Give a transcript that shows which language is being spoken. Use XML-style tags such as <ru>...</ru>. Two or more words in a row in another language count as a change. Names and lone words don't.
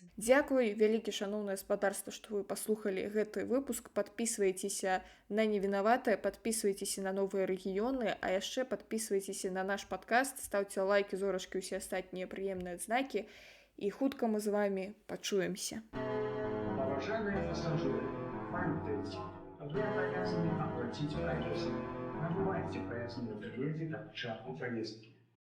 <be>Дзякуй, вялікі шаноўнае спадарства, што вы паслухалі гэты выпуск. Падпісвайцеся на «Невінаватае», падпісвайцеся на новыя рэгіёны, а яшчэ падпісвайцеся на наш падкаст, стаўце лайкі, зорачкі, усе астатнія прыемныя адзнакі, і хутка мы з вамі пачуемся.</be> <ru>Уважаемые пассажиры, памятайте, вы обязаны оплатить проезд. Набывайте проездные билеты до начала поездки.</ru>